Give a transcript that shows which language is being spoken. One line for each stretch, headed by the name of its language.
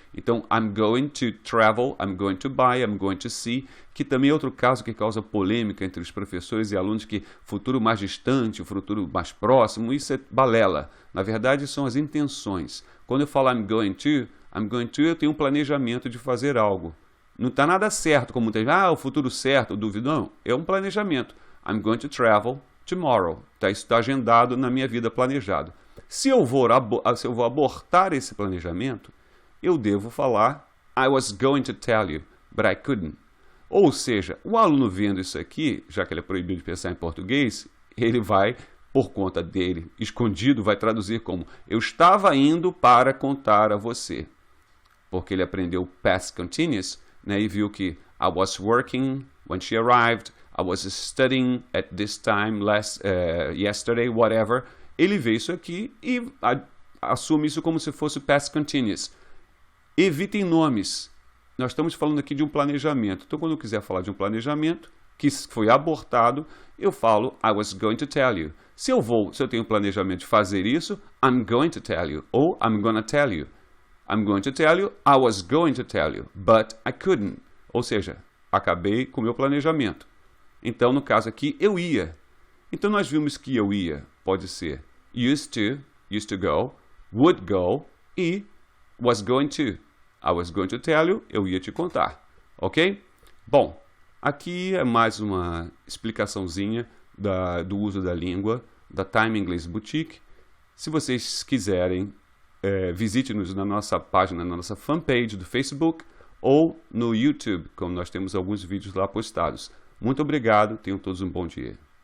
Portuguese: Então,
English: I'm going to travel, I'm going to buy, I'm going to see,
Portuguese: que também é outro caso que causa polêmica entre os professores e alunos, que futuro mais distante, o futuro mais próximo, isso é balela. Na verdade, são as intenções. Quando eu falo
English: I'm going to,
Portuguese: eu tenho um planejamento de fazer algo. Não está nada certo, como tem, o futuro certo, duvido, não. É um planejamento.
English: I'm going to travel tomorrow.
Portuguese: Tá, isso está agendado na minha vida, planejado. Se eu vou abortar esse planejamento, eu devo falar
English: I was going to tell you, but I couldn't.
Portuguese: Ou seja, o aluno vendo isso aqui, já que ele é proibido de pensar em português, ele vai, por conta dele, escondido, vai traduzir como eu estava indo para contar a você. Porque ele aprendeu past continuous, né, e viu que
English: I was working when she arrived, I was studying at this time yesterday, whatever.
Portuguese: Ele vê isso aqui e assume isso como se fosse past continuous. Evitem nomes. Nós estamos falando aqui de um planejamento. Então, quando eu quiser falar de um planejamento que foi abortado, eu falo
English: I was going to tell you.
Portuguese: Se eu tenho um planejamento de fazer isso,
English: I'm going to tell you.
Portuguese: Ou
English: I'm gonna tell you. I'm going to tell you, I was going to tell you, but I couldn't.
Portuguese: Ou seja, acabei com o meu planejamento. Então, no caso aqui, eu ia. Então, nós vimos que eu ia pode ser
English: used to go, would go e was going to. I was going to tell you,
Portuguese: eu ia te contar. Ok? Bom, aqui é mais uma explicaçãozinha do uso da língua, da Time English Boutique. Se vocês quiserem, visite-nos na nossa página, na nossa fanpage do Facebook ou no YouTube, como nós temos alguns vídeos lá postados. Muito obrigado, tenham todos um bom dia.